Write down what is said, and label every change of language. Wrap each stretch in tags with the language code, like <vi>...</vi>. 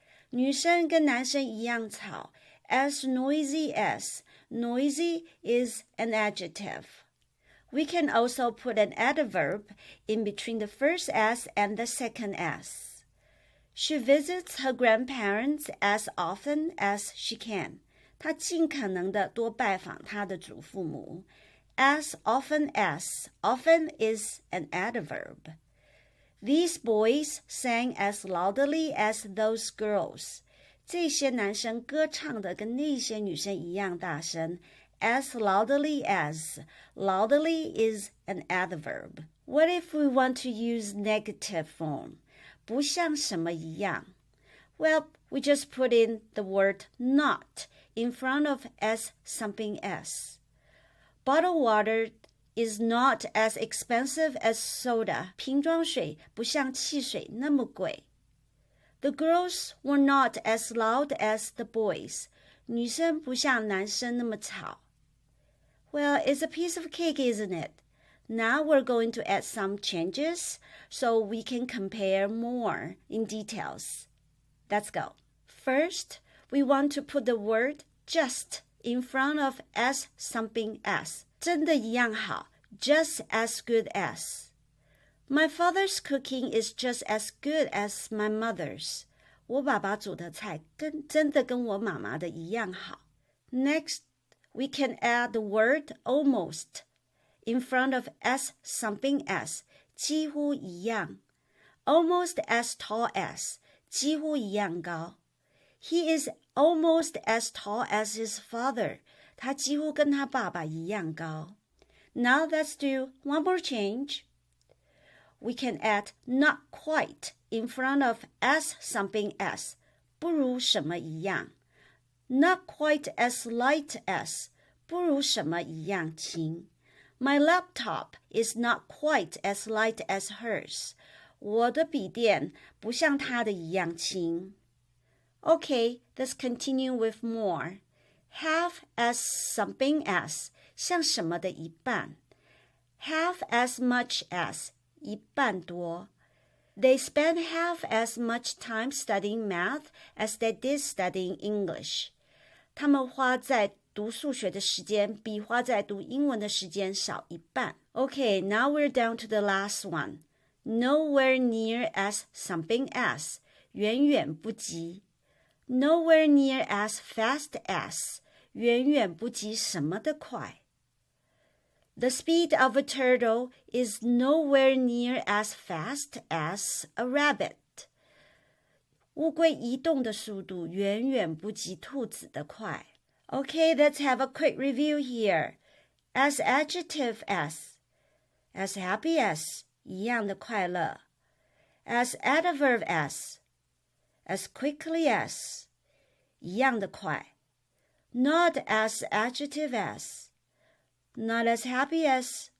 <zh>女生跟男生一样吵.</zh> <en>As noisy as. Noisy is an adjective.We can also put an adverb in between the first as and the second as. She visits her grandparents as often as she can.</en> <zh>她尽可能的多拜访她的祖父母.</zh> <en>As often as. Often is an adverb. These boys sang as loudly as those girls.</en> <zh>这些男生歌唱的跟那些女生一样大声。</zh> <en>As loudly as. Loudly is an adverb. What if we want to use negative form?</en> <zh>不像什么一样.</zh> <en>Well, we just put in the word not in front of as something else. Bottled water is not as expensive as soda.</en> <zh>瓶装水不像汽水那么贵.</zh> <en>The girls were not as loud as the boys.</en> <zh>女生不像男生那么吵.</zh> <en>Well, it's a piece of cake, isn't it? Now we're going to add some changes so we can compare more in details. Let's go. First, we want to put the word just in front of as something as.</en> <zh>真的一样好,</zh> <en>just as good as. My father's cooking is just as good as my mother's.</en> <zh>我爸爸煮的菜真的跟我妈妈的一样好.</zh> <en>Next,We can add the word almost in front of as something as.</en> <zh>几乎一样.</zh> <en>Almost as tall as.</en> <zh>几乎一样高.</zh> <en>He is almost as tall as his father.</en> <zh>他几乎跟他爸爸一样高.</zh> <en>Now let's do one more change. We can add not quite in front of as something as.</en> <zh>不如什么一样.</zh> <en>Not quite as light as.</en> <zh>不如什么一样轻.</zh> <en>My laptop is not quite as light as hers.</en> <zh>我的笔电不像她的一样轻.</zh> <en>Okay, let's continue with more. Half as something as.</en> <zh>像什么的一半.</zh> <en>Half as much as.</en> <zh>一半多.</zh> <en>They spend half as much time studying math as they did studying English.</en> <zh>他们花在读数学的时间比花在读英文的时间少一半.</zh> <en>Okay, now we're down to the last one. Nowhere near as something as.</en> <zh>远远不及.</zh> <en>Nowhere near as fast as.</en> <zh>远远不及什么的快.</zh> <en>The speed of a turtle is nowhere near as fast as a rabbit.</en> <zh>乌龟移动的速度远远不及兔子的快.</zh> <en>Okay, let's have a quick review here. As adjective as. As happy as.</en> <zh>一样的快乐.</zh> <en>As adverb as. As quickly as.</en> <zh>一样的快.</zh> <en>Not as adjective as. Not as happy as.</en>